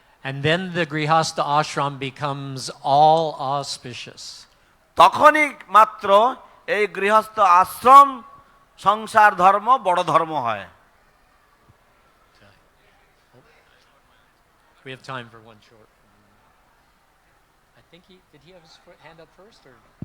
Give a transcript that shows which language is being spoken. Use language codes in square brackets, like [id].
[en] And then the Grihastha ashram becomes all auspicious. [bn] তখনই মাত্র এই গৃহস্থ আশ্রম সংসার ধর্ম বড় ধর্ম হয়। [en] We have time for one short. I think did he have his hand up first or?